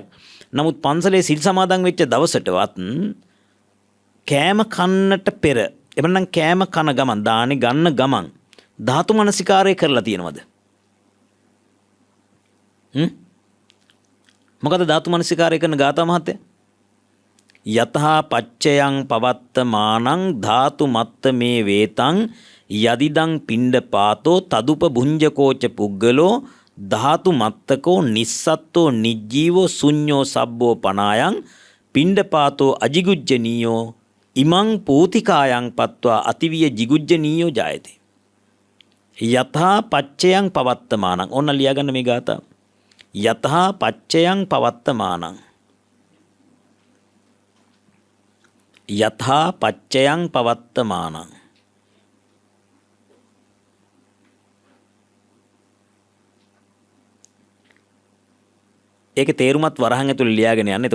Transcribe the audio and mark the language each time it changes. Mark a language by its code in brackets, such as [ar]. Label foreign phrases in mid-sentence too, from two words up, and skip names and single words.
[si] නමුත් පන්සලේ සිල් සමාදන් වෙච්ච දවසටවත් කෑම කන්නට පෙර, එබැවින් කෑම කන ගමන්, දානේ ගන්න ගමන් ධාතු මනසිකාරය කරලා තියෙනවද? මොකද ධාතු මනසිකාරය කරන ගාථා මහත්තයා? [pi] යතහා පච්චයං පවත්තමානං ධාතු මත්ත මේ වේතං යදිදං පිණ්ඩපාතෝ තදුප භුංජකෝච පුග්ගලෝ ධාතු මත්තකෝ නිස්සත්තෝ නිජ්ජීවෝ ශුඤ්ඤෝ සබ්බෝ පනායං පිණ්ඩපාතෝ අජිගුජ්ජනීයෝ ඉමං පූතිකායං පත්වා අතිවිය ජිගුජ්ජනීයෝ ජායති. යතහා පච්චයං පවත්තමානං. [si] ඔන්න ලියාගන්න මේ ගාථා. [pi] යතහා පච්චයං පවත්තමානං. යතහා පච්චයං පවත්තමානං. [si] ඒක තේරුමත් වරහන් ඇතුළේ ලියාගෙන යන්න.